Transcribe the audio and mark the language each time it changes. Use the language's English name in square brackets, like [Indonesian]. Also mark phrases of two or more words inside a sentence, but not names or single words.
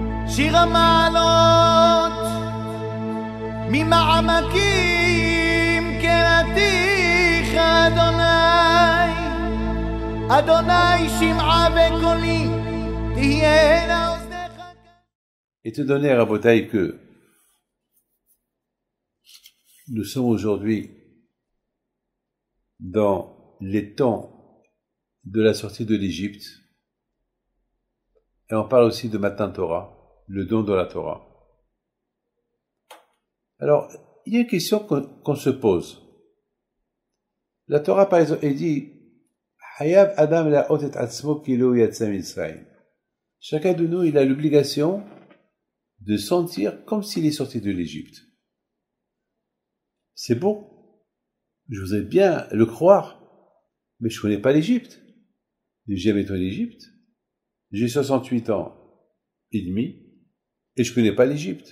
[Hebrew] שיר המעלות ממעמקים קראתיך אדוני, אדוני שמעה בקולי תהיינה אוזניך. [French] Étant donné, Rabotai, que nous sommes aujourd'hui dans les temps de la sortie de l'Égypte, et on parle aussi de [Hebrew] מתן תורה, [French] le don de la Torah. Alors, il y a une question qu'on se pose. La Torah, par exemple, elle dit [Hebrew] חייב אדם לראות את עצמו כאילו יצא ממצרים. [French] Chacun de nous, il a l'obligation de sentir comme s'il est sorti de l'Égypte. C'est bon. Je voudrais bien le croire, mais je ne connais pas l'Égypte. J'ai jamais été en Égypte. J'ai 68 ans et demi et je ne connais pas l'Égypte.